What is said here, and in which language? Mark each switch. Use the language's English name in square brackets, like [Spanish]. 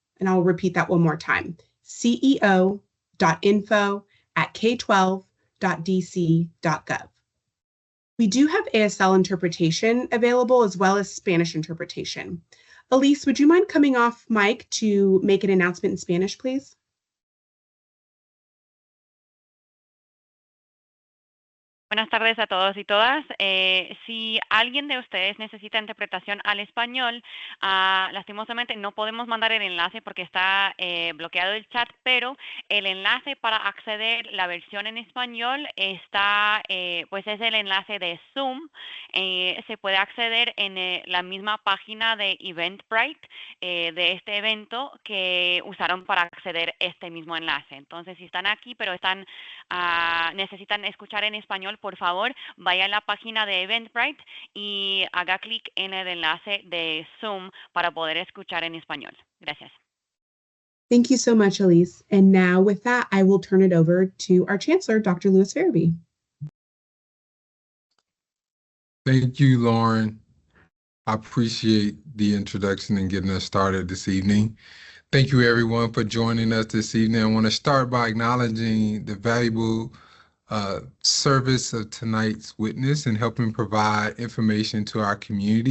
[English] And I'll repeat that one more time, ceo.info@k12.dc.gov. We do have ASL interpretation available as well as Spanish interpretation. Elise, would you mind coming off mic to make an announcement in Spanish, please? [Spanish] Buenas tardes a todos y todas. Si alguien de ustedes necesita interpretación al español, lastimosamente no podemos mandar el enlace porque está bloqueado el chat, pero el enlace para acceder la versión en español está, pues es el enlace de Zoom. Se puede acceder en la misma página de Eventbrite de este evento que usaron para acceder a este mismo enlace. Entonces, si están aquí, pero necesitan escuchar en español, por favor, vaya a la página de Eventbrite y haga clic en el enlace de Zoom para poder escuchar en español. Gracias. [English] Thank you so much, Elise. And now with that, I will turn it over to our Chancellor, Dr. Louis Farabee. Thank you, Lauren. I appreciate the introduction and getting us started this evening. Thank you, everyone, for joining us this evening. I want to start by acknowledging the valuable service of tonight's witness and helping provide information to our community.